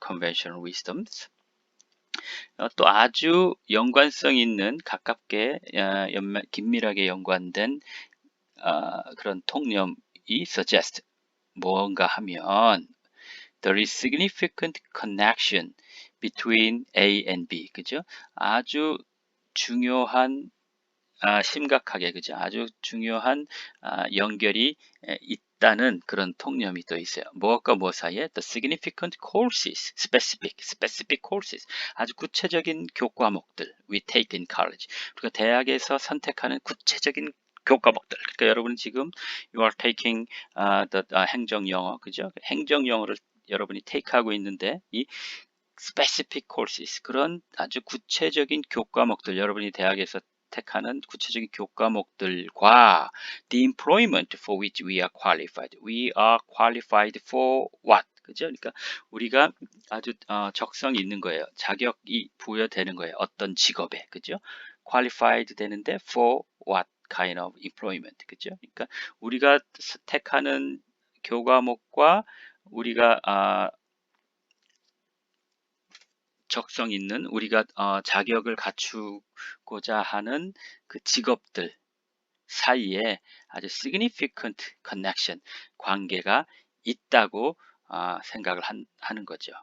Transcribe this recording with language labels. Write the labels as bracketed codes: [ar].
[en] Conventional wisdoms. [ko] 또 아주 연관성 있는 가깝게 긴밀하게 연관된 그런 통념이 suggest 뭔가 하면 [en] there is significant connection between A and B. [ko] 그죠? 아주 중요한 심각하게 그죠? 아주 중요한 연결이 있다는 그런 통념이 또 있어요. 무엇과 무엇 사이에 [en] the significant courses, specific courses, [ko] 아주 구체적인 교과목들 [en] we take in college. [ko] 우리가 대학에서 선택하는 구체적인 교과목들. 그러니까 여러분 지금 [en] you are taking [ko] 행정영어, 그죠? 행정영어를 여러분이 take하고 있는데 이 [en] specific courses, [ko] 그런 아주 구체적인 교과목들, 여러분이 대학에서 택하는 구체적인 교과목들과 [en] the employment for which we are qualified. We are qualified for what? [ko] 그죠? 그러니까 우리가 아주 적성이 있는 거예요. 자격이 부여되는 거예요. 어떤 직업에. 그죠? [en] qualified [ko] 되는데 [en] for what kind of employment. [ko] 그죠? 그러니까 우리가 택하는 교과목과 우리가 적성 있는 우리가 자격을 갖추고자 하는 그 직업들 사이에 아주 [en] significant connection, [ko] 관계가 있다고 생각을 하는 거죠.